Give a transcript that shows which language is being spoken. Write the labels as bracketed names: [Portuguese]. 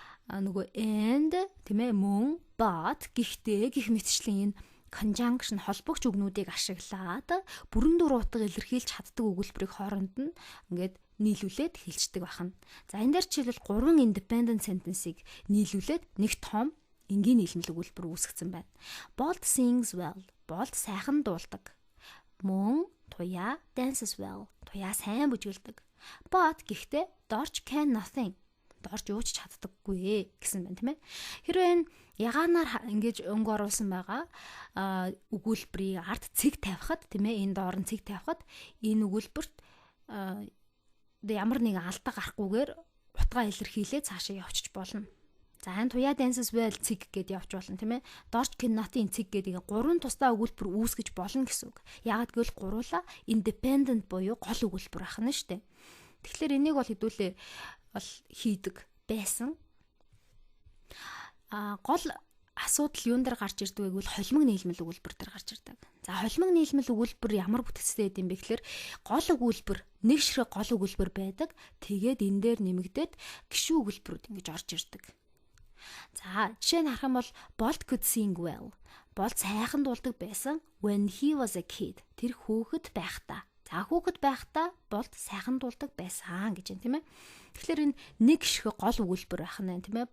[Mongolian] Нөгөө and тийм ээ мөн, but гэхдээ гэх мэтчлийн энэ conjunction холбогч үгнүүдийг ашиглаад бүрэн дуур утга илэрхийлж чаддаг өгүүлбэрийг хооронд нь ингээд нийлүүлээд хэлцдэг байна. За энэ дээр жишээлбэл 3 independent sentence-ийг нийлүүлээд нэг том энгийн нийлмэл өгүүлбэр үүсгэсэн байна. [English] Bold sings well. [Mongolian] Bold сайхан дуулдаг. Мөн туяа dances well. Туяа сайн бүжгэлдэг. [English] But гэхдээ Dorch can nothing. [Mongolian] Dorch юу ч чаддаггүй гэсэн байна тийм ээ. Хэрвээ энэ ягаанаар ингэж өнгө оруулсан байгаа өгүүлбэрийг ард цэг тавихад тийм ээ энэ доор нь цэг тавихад энэ өгүүлбэрт ямар нэгэн алдаа гарахгүйгээр утгаа илэрхийлээ цаашаа явчих болно. За энэ туяа dances well цэг гэдээ явж болно тийм ээ. Dorch can nothing цэг гэдэг 3 тусдаа өгүүлбэр үүсгэж болно гэсэн үг. Яагаад гэвэл гуруула independent буюу гол өгүүлбэр ахна шүү дээ. Тэгэхээр энийг бол хэдүүлээ бол хийдэг байсан. Гол асуудал юун дээр гарч ирдэг вэ гэвэл холимог нийлмэл өгүүлбэр дээр гарч ирдэг. За холимог нийлмэл өгүүлбэр ямар бүтцтэй байд юм бэ гэхээр гол өгүүлбэр нэг ширхэг гол өгүүлбэр байдаг. Тэгээд энэ дээр нэмэгдээд гишүүн өгүүлбэрүүд ингэж орж ирдэг. За жишээ нь харах юм бол [English] Bolt could sing well. [Mongolian] Болд сайхан дуулдаг байсан [English] when he was a kid. [Mongolian] Тэр хүүхэд байхдаа. За хүүхэд байхдаа болд сайхан дуулдаг байсан гэж байна тийм ээ. Тэгэхээр энэ нэг ширхэг гол өгүүлбэр байх нь тийм ээ.